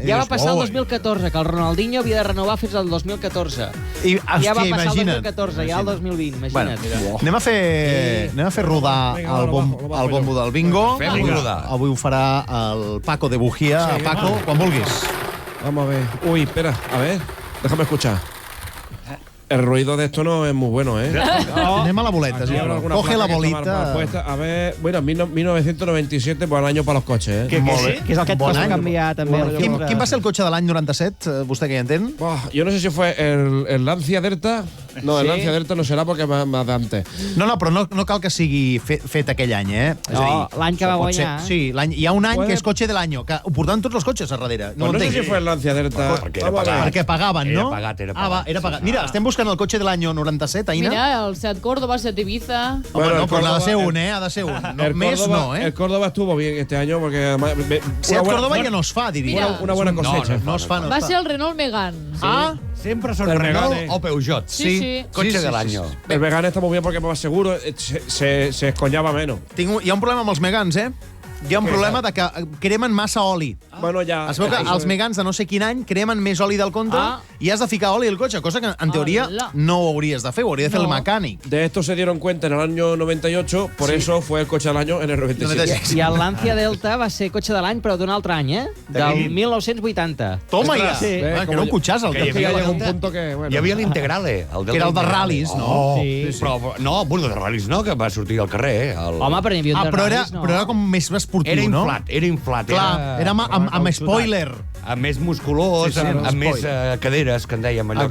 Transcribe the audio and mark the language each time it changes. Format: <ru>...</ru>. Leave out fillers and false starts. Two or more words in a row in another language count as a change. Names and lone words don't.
<ca>Ja va passar el 2014, que el Ronaldinho havia de renovar fins al 2014. I, Ja va passar el imagina't. 2014, ja el 2020, Bueno, imagina't. anem a fer rodar el bombo del bingo. Fem-ho rodar. Avui ho farà el Paco de Bujía. Paco, quan vulguis.</ca> <es>Vamos a ver. Uy, espera, a ver. Déjame escuchar. El ruido de esto no es muy bueno, ¿eh?</es> <ca>Anem a la boleta. Sí,</ca> <es>Habrá alguna coge la placa que está bolita. mal puesta. A ver, bueno, 1997, buen año para los coches, ¿eh?</es> <ca>Molt bé. Que és el que et Bon costa any. canviar, també. Quin va ser el cotxe de l'any 97? Vostè que hi entén?</ca> <es>Buah, yo no sé si fue el Lancia Delta. No, el Sí. Lancia Delta no será porque es más de antes.</es> <ca>No, però no cal que sigui fet aquell any, eh? És No, l'any que va pot ser- guanyar. Sí, hi ha un any</ca> <es>Puede-</es> <ca>que és cotxe de l'any, que ho portaven tots els cotxes a darrere.</ca> <es>No, no sé</es> <ca>entenc.</ca> <es>si fue el Lancia Delta.</es> <ca>Perquè era</ca> <es>Vamos a ver.</es> <ca>pagat. Perquè pagaven, no? Era pagat. Ah, va, era pagat. Mira, estem buscant el cotxe de l'any 97, Aina. Mira, el Seat Córdoba, Seat Ibiza... Home,</ca> <es>Bueno,</es> <ca>no,</ca> <es>el</es> <ca>però ha de ser</ca> <es>Córdoba-</es> <ca>un, eh? Ha de ser un. No,</ca> <es>El</es> <ca>més</ca> <es>Córdoba,</es> <ca>no, eh?</ca> <es>El Córdoba estuvo bien este año porque además,</es> <ca>Seat</ca> <es>buena-</es> <ca>Córdoba ja no es fa, diria. Mira.</ca> <es>una buena cosecha.</es> <ca>No es fa, no Va es ser fa. el Renault Megane. Ah, Sempre són El Renault Megane. o Peugeot. Sí. Cotxe de l'any.</ca> <es>El Megane está muy bien porque más seguro, se escoñaba menos.</es> <ca>hi ha un problema amb els Megans, eh? Hi ha un problema de que cremen massa oli.</ca> <es>Bueno, ya.</es> <ca>Es veu que els Megans de no sé quin any cremen més oli del compte i has de ficar oli al cotxe, cosa que en teoria Hola. no ho hauries de fer, ho hauria de fer el mecànic.</ca> <es>De esto se dieron cuenta en el año 98, por eso fue el coche del año en el 97.</es> <ca>I el Lancia Delta va ser cotxe de l'any, però d'un altre any, eh? Del 1980.</ca> <es>Toma ja! Sí.</es> <ca>Que era un cotxàs, el Que que hi havia</ca> <es>Ya</es> <ca>feia.</ca> <es>llega un punto que, bueno.</es> <ca>Hi havia l'Integrale. Que era el de ral·lis, no? Oh, Sí. Però, no, bueno, de ral·lis no, que va sortir al carrer. Home, però n'hi havia un de Però ral·lis, no? era com més esportiu, Era no? inflat, era inflat. Clar, era amb spoiler. Amb més musculós, Sí, sí, amb amb més spoiler. caderes, que en dèiem. Allò</ca>